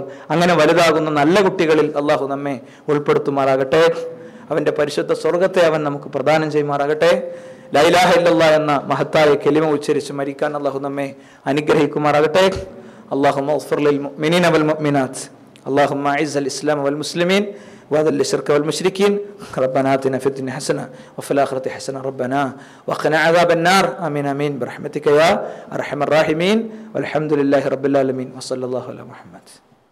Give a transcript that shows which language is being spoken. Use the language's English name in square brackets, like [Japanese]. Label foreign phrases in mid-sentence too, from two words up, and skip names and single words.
[Malayalam] അങ്ങനെ വലുതാകുന്ന നല്ല കുട്ടികളിൽ അള്ളാഹു നമ്മെ ഉൾപ്പെടുത്തുമാറാകട്ടെ. അവൻ്റെ പരിശുദ്ധ സ്വർഗത്തെ അവൻ നമുക്ക് പ്രദാനം ചെയ്യുമാറാകട്ടെ. [Arabic] لا إله إلا الله [Malayalam] എന്ന മഹത്തായ കലിമ ഉച്ചരിച്ച് മരിക്കാൻ അള്ളാഹു നമ്മെ അനുഗ്രഹിക്കുമാറാകട്ടെ. [Arabic] اللهم اغفر للمؤمنين والمؤمنات اللهم أعز الإسلام والمسلمين وذل الشرك والمشركين. ربنا آتنا في الدنيا حسنة وفي الآخرة حسنة ربنا وقنا عذاب النار. آمين آمين برحمتك يا أرحم الراحمين. والحمد لله رب العالمين وصلى الله على محمد.